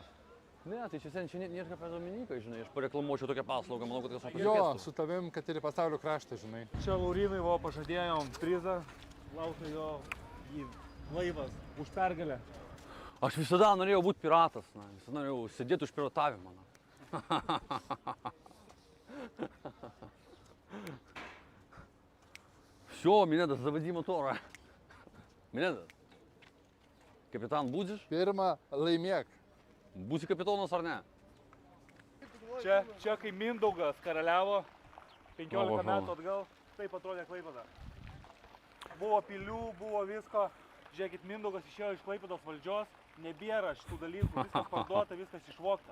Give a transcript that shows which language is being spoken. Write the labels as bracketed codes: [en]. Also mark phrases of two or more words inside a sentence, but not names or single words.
[lt] Ne, tai čia nėra apie Dominiką, žinai, aš pareklamuočiau tokią paslaugą, manau, kad kas man Jo, pasikviestų. su tavim, kad ir į pasaulio kraštą, žinai. Čia Laurinui buvo pažadėjom prizą, laukia jo laivas už pergalę. Aš visada norėjau būti piratas, na, visada norėjau sėdėti už piratavimą. [ru] Все, Minedas, заводи мотора. Minedas, капитан будешь? [lt] Pirma, laimėk. Būsi kapitonas ar ne? Čia kai Mindaugas karaliavo 15 Oho. metų atgal, taip atrodė Klaipėda. Buvo pilių, buvo visko. Žiūrėkit, Mindaugas išėjo iš Klaipėdos valdžios, nebėra šitų dalykų, viskas parduota, viskas išvogta.